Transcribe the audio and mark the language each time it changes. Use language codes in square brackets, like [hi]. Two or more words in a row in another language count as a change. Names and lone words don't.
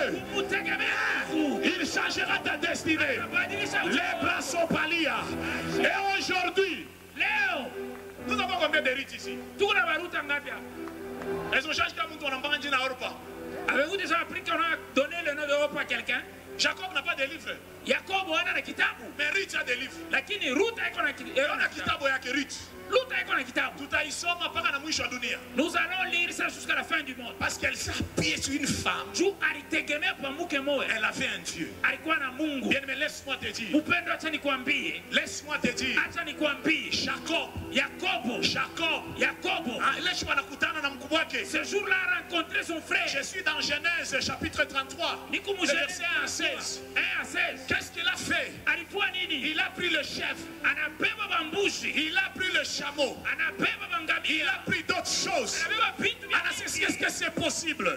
[fr] Il changera ta destinée. Les bras sont palia. Et aujourd'hui, nous avons combien de rites ici? Elles ont changé comme on n'a pas dit na Europa. Avez-vous déjà appris qu'on a donné le nom d'Europe à quelqu'un? Jacob n'a pas de livre. [sw] Yakobo ana na kitabu. [fr] Mais Ruth a des livres. [sw] Lakini Ruth iko na kitabu yake Ruth. Ruth iko na kitabu. Tutaisoma mpaka na mwisho wa dunia. [fr] Nous allons lire ça jusqu'à la fin du monde. Parce qu'elle s'appuyait sur une femme. [sw] Juu alitegemea kwa mke moja. [fr] Elle avait un Dieu. [sw] Alikuwa na Mungu. [fr] Bien, mais laisse-moi te dire. [sw] Upendo, acha nikwambie. [fr] Laisse-moi te dire. [sw] Acha nikwambie. Yakobo. [fr] Laisse-moi [sw] nakutana na mkubwa wake. [fr] Ce jour-là a rencontré son frère. Je suis dans Genèse chapitre 33. Verset 1 à 16. Qu'est-ce qu'il a fait? Il a pris le chef. Il a pris le chameau. Il a pris d'autres choses. Est-ce que c'est possible?